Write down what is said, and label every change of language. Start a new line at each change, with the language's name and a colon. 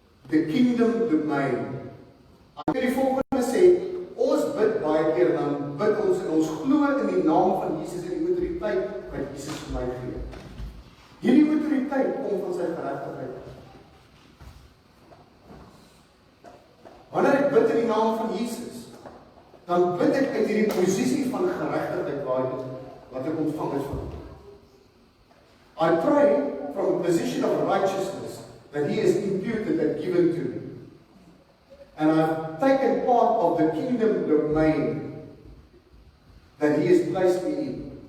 English: The kingdom domain.
Afrikaans: Ek wil die volgende sê, ons bid baie keer, dan bid ons en ons glo in die naam van Jesus en die autoriteit wat Jesus vir my gee. Hierdie autoriteit kom van sy geregtigheid. Wanneer ek bid in die naam van Jesus, dan bid ek uit hierdie posisie van geregtigheid wat ek ontvang is van hom.
English: I pray from a position of righteousness that he has imputed and given to me. And I've taken part of the kingdom domain that he has placed me in.